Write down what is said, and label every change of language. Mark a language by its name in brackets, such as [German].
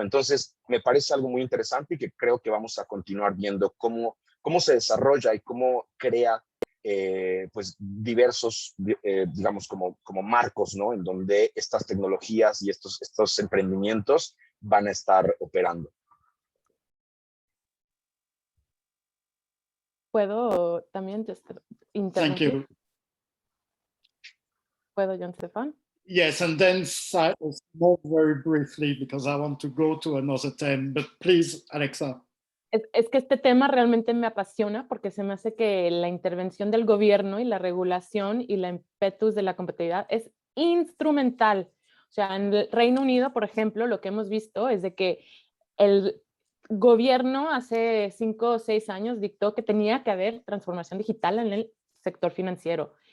[Spanish] Entonces, me parece algo muy interesante y que creo que vamos a continuar viendo cómo se desarrolla y cómo crea pues diversos, digamos, como marcos, ¿no? En donde estas tecnologías y estos emprendimientos van a estar operando. ¿Puedo también interrumpir? [English] Thank you. [Spanish] ¿Puedo, John Stefan? [English] Yes, and then Simón very briefly, because I want to go to another theme, but please, Alexa. [Spanish] Es que este tema realmente me apasiona porque se me hace que la intervención del gobierno y la regulación y la impetus de la competitividad es instrumental. O sea, en el Reino Unido, por ejemplo, lo que hemos visto es de que el gobierno hace 5 o 6 años dictó que tenía que haber transformación digital en el sector financiero.